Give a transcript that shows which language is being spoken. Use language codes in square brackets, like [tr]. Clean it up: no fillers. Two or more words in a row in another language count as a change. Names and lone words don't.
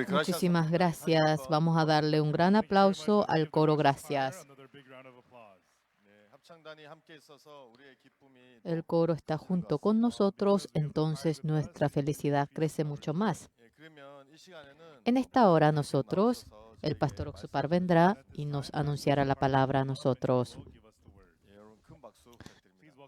[es] Muchísimas gracias. Vamos a darle un gran aplauso al coro Gracias. [ko] 합창단이 함께 있어서 우리의 기쁨이 [es] El coro está junto con nosotros, entonces nuestra felicidad crece mucho más. [ko] 예, 그러면 이 시간에는 [es] En esta hora nosotros, el pastor Oxupar vendrá y nos anunciará la palabra a nosotros. [ko] 예, 여러분 큰 박수 부탁드립니다.